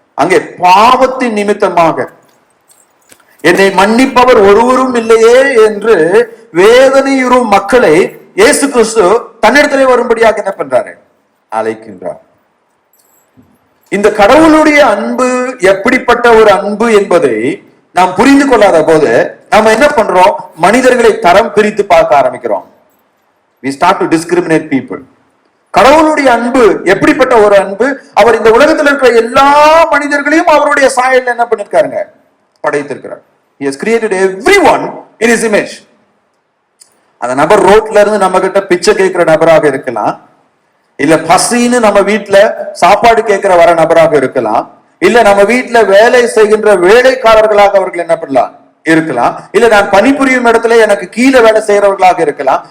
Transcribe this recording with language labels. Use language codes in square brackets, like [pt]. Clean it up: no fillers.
[ta] அங்கே பாவத்தின் நிமித்தமாக என்னை மன்னிப்பவர் ஒருவரும் இல்லையே என்று வேதனையுறும் மக்களை இயேசு கிறிஸ்து தன்னிடத்திலே வரும்படியாக என்ன பண்றாரு, அழைக்கின்றார். இந்த கடவுளுடைய அன்பு எப்படிப்பட்ட ஒரு அன்பு என்பதை நாம் புரிந்து கொள்ளாத போது நாம என்ன பண்றோம், மனிதர்களை தரம் பிரித்து பார்க்க ஆரம்பிக்கிறோம். [en] We start to discriminate people. [ta] கடவுளுடைய அன்பு எப்படிப்பட்ட ஒரு அன்பு, அவர் இந்த உலகத்தில் இருக்கிற எல்லா மனிதர்களையும் அவருடைய சாயல் என்ன பண்ணிருக்காருங்க, படைத்திருக்கிறார். [en] He has created everyone in his image. [ta] அந்த நபர் ரோட்ல இருந்து நம்ம கிட்ட பிச்சை கேட்கிற நபராக இருக்கலாம், இல்ல பசின்னு நம்ம வீட்டுல சாப்பாடு கேட்கிற வர நபராக இருக்கலாம், இல்ல நம்ம வீட்டுல வேலை செய்கின்ற வேலைக்காரர்களாக அவர்கள் என்ன பண்ணலாம் இருக்கலாம், இல்ல நான் பணிபுரியும் இடத்துல எனக்கு கீழே வேலை செய்யறவர்களாக இருக்கலாம்.